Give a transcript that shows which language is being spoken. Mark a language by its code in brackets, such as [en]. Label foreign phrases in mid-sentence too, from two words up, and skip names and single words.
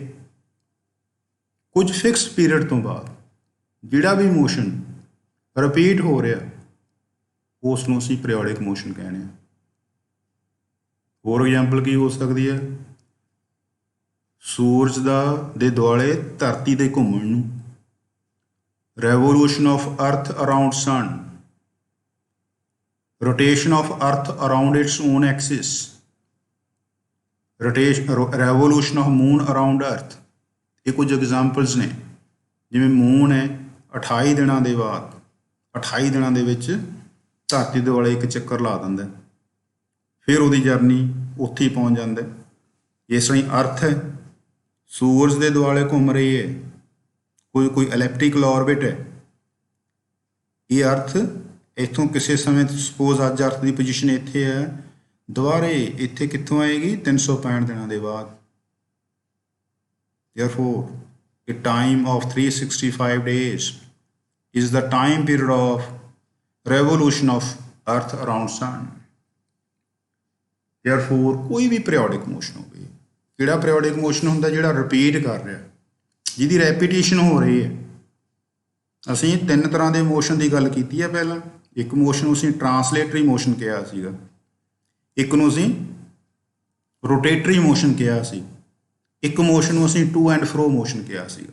[pa] ਕੁਝ [en] fixed period [pa] ਤੋਂ ਬਾਅਦ ਜਿਹੜਾ ਵੀ ਮੋਸ਼ਨ ਰਿਪੀਟ ਹੋ ਰਿਹਾ ਉਸ ਨੂੰ ਅਸੀਂ [en] periodic motion [pa] ਕਹਿੰਦੇ ਹਾਂ। ਹੋਰ ਐਗਜ਼ਾਮਪਲ ਕੀ ਹੋ ਸਕਦੀ ਹੈ, ਸੂਰਜ ਦੇ ਦੁਆਲੇ ਧਰਤੀ ਦੇ ਘੁੰਮਣ ਨੂੰ, [en] revolution of earth around sun, rotation of earth around its own axis, revolution of moon around earth। [pa] ਇਹ ਕੁਝ ਐਗਜ਼ਾਮਪਲਸ ਨੇ। ਜਿਵੇਂ ਮੂਨ ਹੈ, 28 ਦਿਨਾਂ ਦੇ ਬਾਅਦ 28 ਦਿਨਾਂ ਦੇ ਵਿੱਚ ਧਰਤੀ ਦੇ ਦੁਆਲੇ ਇੱਕ ਚੱਕਰ ਲਾ ਦਿੰਦਾ, ਫਿਰ ਉਹਦੀ ਜਰਨੀ ਉੱਥੇ ਹੀ ਪਹੁੰਚ ਜਾਂਦਾ। ਇਸ ਤਰ੍ਹਾਂ ਅਰਥ ਹੈ, ਸੂਰਜ ਦੇ ਦੁਆਲੇ ਘੁੰਮ ਰਹੀ ਹੈ, ਕੋਈ [en] elliptical orbit [pa] ਹੈ। ਇਹ ਅਰਥ ਇੱਥੋਂ ਕਿਸੇ ਸਮੇਂ ਸਪੋਜ਼ ਅੱਜ ਅਰਥ ਦੀ ਪੋਜੀਸ਼ਨ ਇੱਥੇ ਹੈ, ਦੁਬਾਰੇ ਇੱਥੇ ਕਿੱਥੋਂ ਆਏਗੀ, 365 ਦਿਨਾਂ ਦੇ ਬਾਅਦ। [en] Therefore, a time of 365 days is the time period of revolution of earth around sun। Therefore, [pa] ਕੋਈ ਵੀ [en] periodic motion [pa] ਹੋਵੇ, ਕਿਹੜਾ [en] periodic motion [pa] ਹੁੰਦਾ, ਜਿਹੜਾ ਰਿਪੀਟ ਕਰ ਰਿਹਾ, ਜਿਹਦੀ ਰੈਪੀਟੇਸ਼ਨ ਹੋ ਰਹੀ ਹੈ। ਅਸੀਂ 3 ਤਰ੍ਹਾਂ ਦੇ ਮੋਸ਼ਨ ਦੀ ਗੱਲ ਕੀਤੀ ਹੈ ਪਹਿਲਾਂ। ਇੱਕ ਮੋਸ਼ਨ ਨੂੰ ਅਸੀਂ [en] translatory motion [pa] ਕਿਹਾ ਸੀਗਾ, ਇੱਕ ਨੂੰ ਅਸੀਂ [en] rotatory motion [pa] ਕਿਹਾ ਸੀ, ਇੱਕ ਮੋਸ਼ਨ ਨੂੰ ਅਸੀਂ [en] to and fro motion [pa] ਕਿਹਾ ਸੀਗਾ।